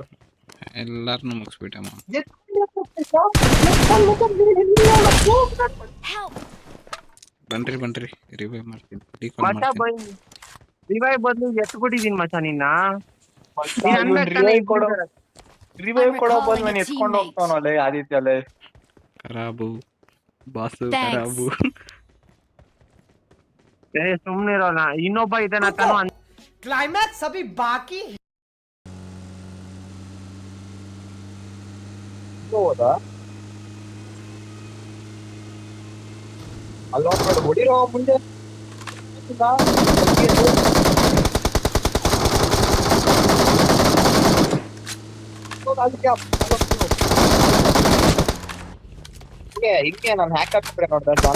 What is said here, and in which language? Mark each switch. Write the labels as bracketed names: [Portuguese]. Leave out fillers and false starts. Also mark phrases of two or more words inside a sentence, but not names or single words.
[Kannada] ಎಲ್ಲಾರನು ಮುಗಿಸ್ಬಿಟ್ಟಮ್ಮ. [English] Help! [Kannada] ಬನ್ರಿ ರಿವೈವ್ ಮಾಡ್ತೀನಿ, ಡಿಕಾಲ್ ಮಚ ಮಾಡ್ತೀನಿ. ರಿವೈವ್ ಬದಲು ಎತ್ಬಿಟ್ಟಿದೀನಿ ಮಚ ನಿನ್ನ. ರಿವೈವ್ ಕೊಡೋ [English] I'm [Kannada] ಬಂದ್ [English] recalling a [Kannada] ಎತ್ಕೊಂಡು [English] teammate. [Kannada] ಹೋಗ್ತಾವನಲ್ಲೇ ಆದಿತ್ಯ ಅಲ್ಲೇ. ಖರಾಬು ಬಾಸು, [English] Thanks. [Kannada] ಖರಾಬು. ಸುಮ್ನೆ ಇರೋಣ, ಇನ್ನೊಬ್ಬ ಇದ್ದಾನ ತಾನು. [Hindi] क्लाइमैक्स अभी बाकी है। [Kannada] ಹೋದಾ ಅಲ್ಲ ಹೊಡಿರೋ ಮುಂದೆ ಹಿಂಗೆ ನಾನು ಹ್ಯಾಕ್ ಹಾಕ್ಬಿಟ್ರೆ ನೋಡ್ದೆ